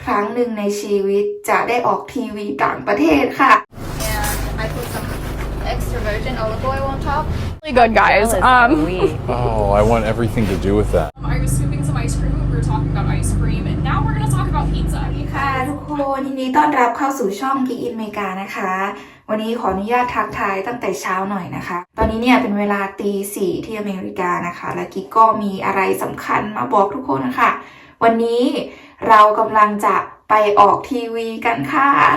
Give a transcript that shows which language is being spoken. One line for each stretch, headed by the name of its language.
Thai: รั้งหนึ่งในชีวิตจะได้ออกทีวีต่างประเทศค่ะ
English: And I put some extra virgin olive oil on top. Really good, guys. Oh, I want everything to do with that. I was scooping some ice cream when we were talking about ice cream, and now we're gonna talk about pizza.
Thai: ค่ะทุกคนยินดีต้อนรับเข้าสู่ช่องกิ๊กอินอเมริกานะคะวันนี้ขออนุญาตทักทายตั้งแต่เช้าหน่อยนะคะตอนนี้เนี่ยเป็นเวลาตี 4ที่อเมริกานะคะและกิ๊กก็มีอะไรสำคัญมาบอกทุกคนนะคะวันนี้เรากำลังจะไปออกทีวีกันค่ะ